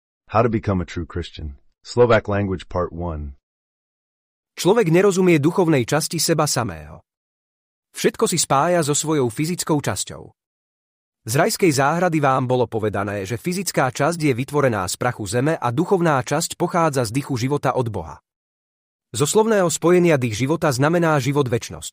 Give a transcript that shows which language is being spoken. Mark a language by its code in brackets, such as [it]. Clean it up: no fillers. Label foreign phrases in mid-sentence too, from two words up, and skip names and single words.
[en] How to become a true Christian. Slovak language part 1. [sk] Človek nerozumie duchovnej časti seba samého. Všetko si spája so svojou fyzickou časťou. Z rajskej záhrady vám bolo povedané, že fyzická časť je vytvorená z prachu zeme a duchovná časť pochádza z dychu života od Boha. Zo slovného spojenia dých života znamená život večnosť.